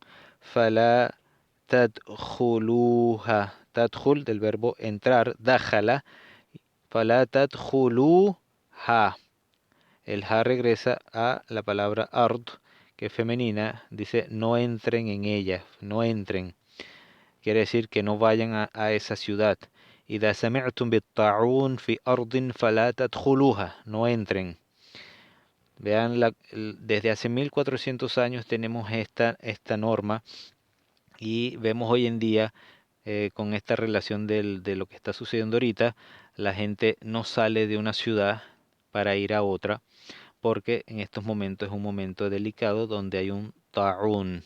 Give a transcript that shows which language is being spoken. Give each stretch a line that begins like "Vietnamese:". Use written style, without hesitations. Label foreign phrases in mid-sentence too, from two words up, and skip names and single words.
Arabic: فلا تدخلوها تدخل
Spanish: del verbo entrar,
Arabic: دخل فلا تدخلوها.
Spanish: El ha regresa a la palabra ard, que es femenina, dice no entren en ella, no entren. Quiere decir que no vayan a esa ciudad.
Arabic: إذا سمعتم بالطاعون في أرض فلا تدخلوها,
Spanish: no entren. Vean, desde hace 1400 años tenemos esta norma y vemos hoy en día con esta relación de lo que está sucediendo ahorita, la gente no sale de una ciudad para ir a otra porque en estos momentos es un momento delicado donde hay un ta'un.